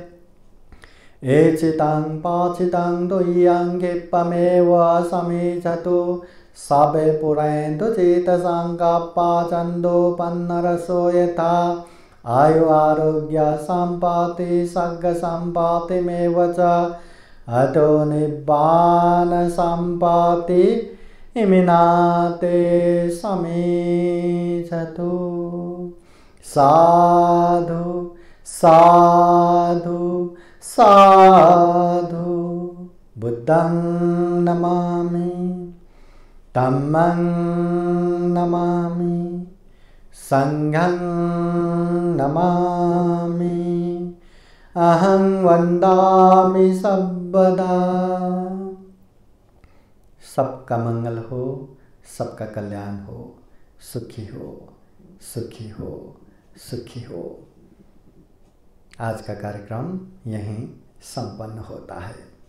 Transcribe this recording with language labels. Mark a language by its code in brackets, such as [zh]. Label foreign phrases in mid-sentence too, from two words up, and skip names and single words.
[pi] एचितं पाचितं तुह्यं क्षिप्रमेव समीचतु सबे पुरैन्तु चित्तसङ्कप्पा छन्दोपन्नरसो यथा। आयु आरोग्य सम्पत्ति सर्ग सम्पत्तिमेव च अतो निब्बान सम्पत्ति इमिनाते समीचतु। साधु साधु साधु। बुद्धं नमामि, धम्मं नमामि, संघं नमामि, अहं वन्दामि सर्वदा। [hi] सबका मंगल हो, सबका कल्याण हो, सुखी हो, सुखी हो, सुखी हो। आज का कार्यक्रम यहीं संपन्न होता है।